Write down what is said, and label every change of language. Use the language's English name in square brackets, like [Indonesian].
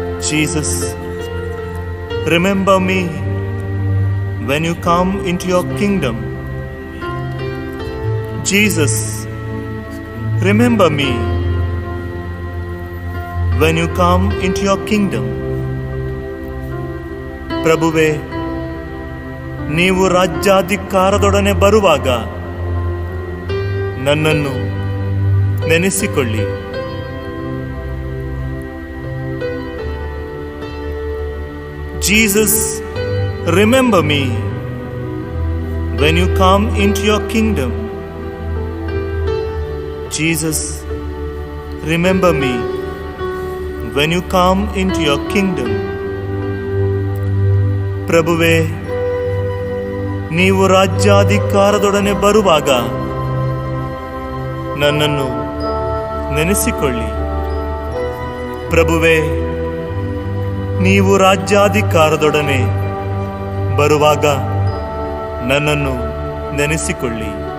[English] Jesus, remember me when you come into your kingdom. Jesus, remember me when you come into your kingdom. [Kannada] ಪ್ರಭುವೇ, ನೀವು ರಾಜ್ಯಾಧಿಕಾರದೊಡನೆ ಬರುವಾಗ ನನ್ನನ್ನು ನೆನೆಸಿಕೊಳ್ಳಿ. [English] Jesus, remember me when you come into your kingdom. Jesus, remember me when you come into your kingdom. [Kannada] ಪ್ರಭುವೇ, ನೀವು ರಾಜ್ಯಾಧಿಕಾರದೊಡನೆ ಬರುವಾಗ ನನ್ನನ್ನು ನೆನೆಸಿಕೊಳ್ಳಿ. ಪ್ರಭುವೇ, ನೀವು ರಾಜ್ಯಾಧಿಕಾರದೊಡನೆ ಬರುವಾಗ ನನ್ನನ್ನು ನೆನೆಸಿಕೊಳ್ಳಿ.